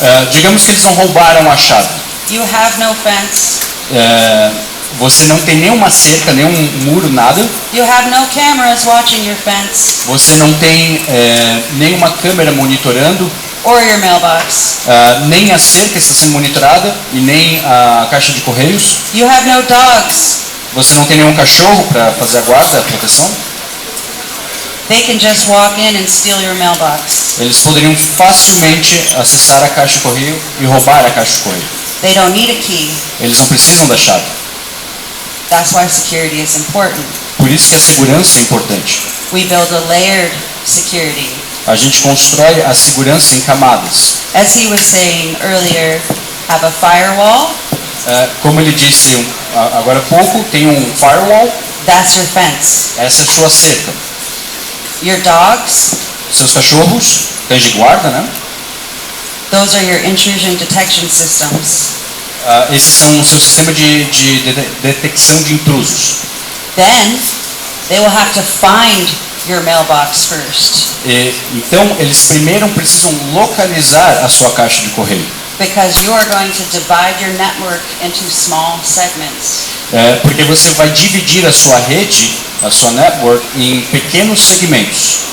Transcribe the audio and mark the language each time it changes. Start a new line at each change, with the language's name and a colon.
Portuguese: Digamos que eles não roubaram a chave.
English: You have no fence.
Portuguese: Você não tem nenhuma cerca, nenhum muro, nada.
English: You have no cameras watching your fence
Portuguese: Você não tem nenhuma câmera monitorando.
English: or your mailbox.
Portuguese: Nem a cerca está sendo monitorada e nem a caixa de correios.
English: You have no dogs.
Portuguese: Você não tem nenhum cachorro para fazer a guarda, a proteção.
English: They can just walk in and steal your mailbox.
Portuguese: Eles poderiam facilmente acessar a caixa de correio e roubar a caixa de correio.
English: They don't need a key.
Portuguese: Eles não precisam da chave.
English: That's why security is important.
Portuguese: Por isso que a segurança é importante.
English: We build a layered security.
Portuguese: A gente constrói a segurança em camadas.
English: As he was saying earlier, have a firewall.
Portuguese: Como ele disse agora há pouco, tem um firewall.
English: That's your fence.
Portuguese: Essa é a sua cerca.
English: Your dogs.
Portuguese: Seus cachorros, cães de guarda, né?
English: Those are your intrusion detection systems.
Portuguese: Esses são o seu sistema de detecção de intrusos.
English: Then they will have to find your mailbox first,
Portuguese: Então, eles primeiro precisam localizar a sua caixa de correio.
English: because you are going to divide your network into small segments.
Portuguese: Porque você vai dividir a sua rede, a sua network, em pequenos segmentos,